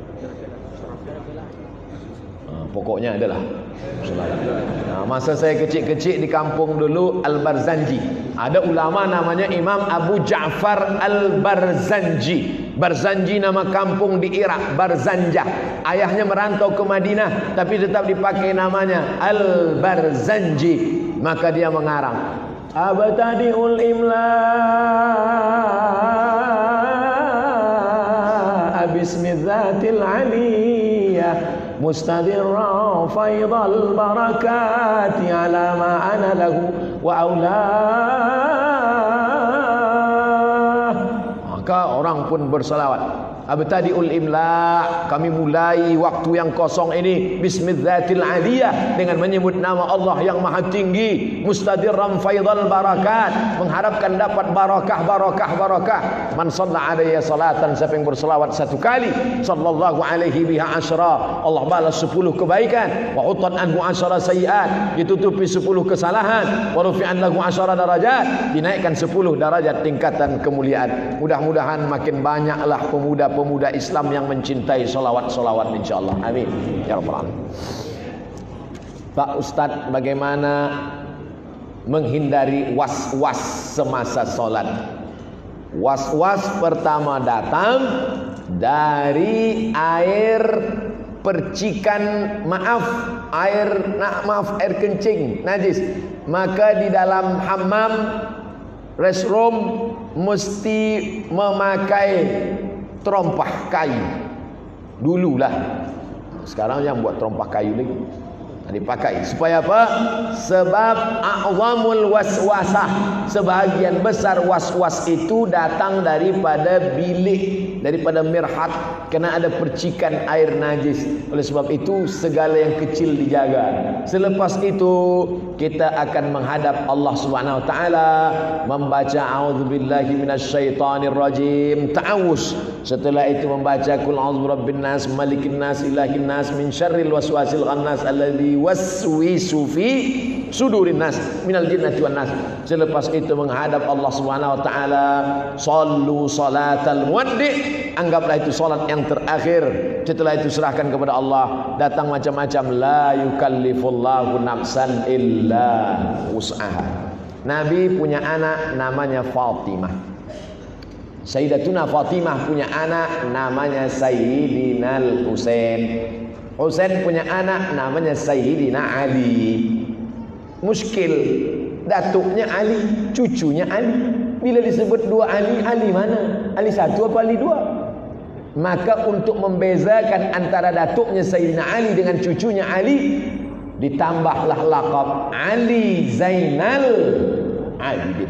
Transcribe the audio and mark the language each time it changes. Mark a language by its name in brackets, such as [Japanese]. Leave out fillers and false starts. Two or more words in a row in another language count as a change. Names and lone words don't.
[Indonesian] Pokoknya adalah Nah, masa saya kecil-kecil di kampung dulu Al-Barzanji, ada ulama namanya Imam Abu Ja'far Al-Barzanji. Barzanji nama kampung di Irak, Barzanjah. Ayahnya merantau ke Madinah tapi tetap dipakai namanya Al-Barzanji. Maka dia mengarang [Arabic] أبتدئ الإملاء باسم الذات العلية مستدرا فيض البركة على ما أناله وأولاه. [Indonesian] Maka orang pun bersalawat. [Arabic] أبتدئ الإملاء, [Indonesian] kami mulai waktu yang kosong ini [Arabic] باسم الذات العلية, [Indonesian] dengan menyebut nama Allah yang maha tinggi, [Arabic] مستدرا فيض البركات, [Indonesian] mengharapkan dapat barakah. [Arabic] من صلى عليه صلاة, [Indonesian] siapa yang berselawat satu kali, [Arabic] صلى الله عليه بها عشرا, [Indonesian] Allah balas 10 kebaikan, [Arabic] وحطت عنه عشر سيئات, [Indonesian] ditutupi 10 kesalahan, [Arabic] ورفع له عشر درجات, [Indonesian] dinaikkan 10 darajat tingkatan kemuliaan. Mudah-mudahan makin banyaklah pemuda Islam yang mencintai solawat-solawat, insyaallah. [Arabic] آمين يا رب العالمين. [Indonesian] Pak Ustadz, bagaimana menghindari was-was semasa sholat? Was-was pertama datang dari air percikan, air kencing najis. Maka di dalam hammam, restroom, mesti memakai terompah kayu. Dululah, sekarang yang buat terompah kayu lagi dipakai. Supaya apa? Sebab [Arabic] أعظم الوسوسة, [Indonesian] sebagian besar was-was itu datang daripada bilik, daripada mirhat, karena ada percikan air najis. Oleh sebab itu segala yang kecil dijaga. Selepas itu kita akan menghadap Allah [Arabic] سبحانه وتعالى, [Indonesian] membaca [Arabic] أعوذ بالله من الشيطان الرجيم, [Indonesian] ta'awuz. Setelah itu membaca [Arabic] قل أعوذ برب الناس ملك الناس إله الناس من شر الوسواس الخناس الذي يوسوس في صدور الناس من الجنة والناس. [Indonesian] Selepas itu menghadap Allah [Arabic] سبحانه وتعالى, صل صلاة مودع, [Indonesian] anggaplah itu salat yang terakhir. Setelah itu serahkan kepada Allah. Datang macam-macam, [Arabic] لا يكلف الله نفسا إلا وسعها. [Indonesian] Nabi punya anak namanya Fatimah. Sayyidatuna Fatimah punya anak namanya Sayyidina Husain. Husain punya anak namanya Sayyidina Ali. Muskil, datuknya Ali, cucunya Ali. Bila disebut dua Ali, Ali mana? Ali satu apa Ali dua? Maka untuk membezakan antara datuknya Sayyidina Ali dengan cucunya Ali, ditambahlah laqab Ali Zainal Abidin.